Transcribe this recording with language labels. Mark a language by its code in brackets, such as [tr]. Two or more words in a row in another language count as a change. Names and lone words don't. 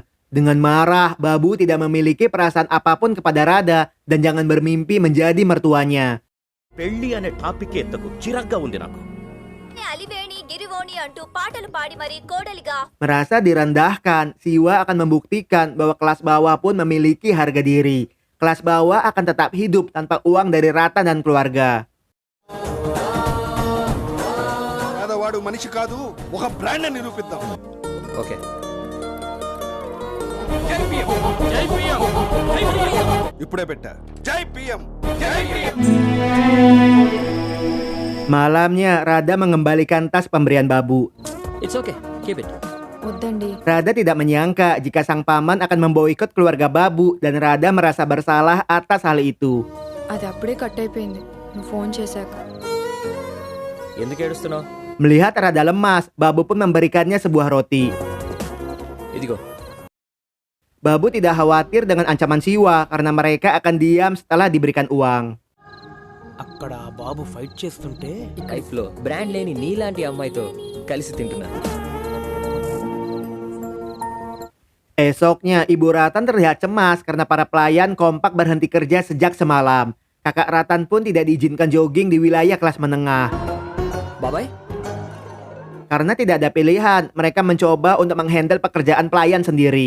[id] Dengan marah, Babu tidak memiliki perasaan apapun kepada Rada dan jangan bermimpi menjadi mertuanya. [te] పెళ్లి అనే టాపిక్ ఎత్తకు చిరాగ్గా ఉంది నాకు అలివేణి గిరివోణి అంటూ పాటలు పాడి మరి కోడలిగా. [id] Merasa direndahkan, Siwa akan membuktikan bahwa kelas bawah pun memiliki harga diri. Kelas bawah akan tetap hidup tanpa uang dari Ratan dan keluarga. [te] వాడు మనిషి కాదు ఒక బ్రాండ్ అని నిరూపిద్దాం ఓకే. ఇప్పుడే పెట్టా జై పిఎం జై పిఎం [id] Malamnya, Rada mengembalikan tas pemberian Babu. [en] It's okay, keep it. [te] వద్దండి. [id] Rada tidak menyangka jika sang paman akan memboikot keluarga Babu dan Rada merasa bersalah atas hal itu. [te] అది అప్పుడే కట్ అయిపోయింది నువ్వు ఫోన్ చేశాక. ఎందుకు ఏడుస్తున్నావు? [id] Melihat Rada lemas, Babu pun memberikannya sebuah roti. [te] ఇదిగో. [id] Babu tidak khawatir dengan ancaman Siwa karena mereka akan diam setelah diberikan uang. [te] అక్కడ బాబు ఫైట్ చేస్తుంటే లైఫ్లో బ్రాండ్ లేని నీలాంటి అమ్మాయితో కలిసి తింటున్నా. [id] Esoknya, Ibu Ratan terlihat cemas karena para pelayan kompak berhenti kerja sejak semalam. Kakak Ratan pun tidak diizinkan jogging di wilayah kelas menengah. [te] బాబాయ్, [id] Karena tidak ada pilihan, mereka mencoba untuk menghandle pekerjaan pelayan sendiri.